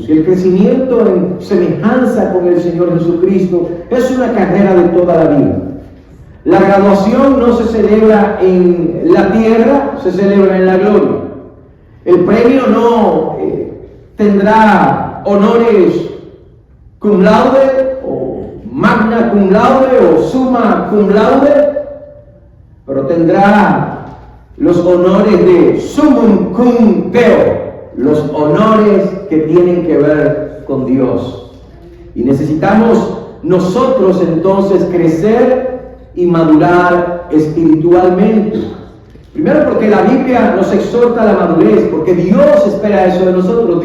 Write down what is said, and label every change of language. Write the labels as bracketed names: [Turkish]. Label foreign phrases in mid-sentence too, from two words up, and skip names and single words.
[Spanish] Y el crecimiento en semejanza con el Señor Jesucristo es una carrera de toda la vida. La graduación no se celebra en la tierra, se celebra en la gloria. El premio no tendrá honores [Latin] cum laude [Spanish] o [Latin] magna cum laude [Spanish] o [Latin] summa cum laude, [Spanish] pero tendrá los honores de [Latin] summum cum Deo, [Spanish] los honores que tienen que ver con Dios. Y necesitamos nosotros entonces crecer y madurar espiritualmente. Primero, porque la Biblia nos exhorta a la madurez, porque Dios espera eso de nosotros.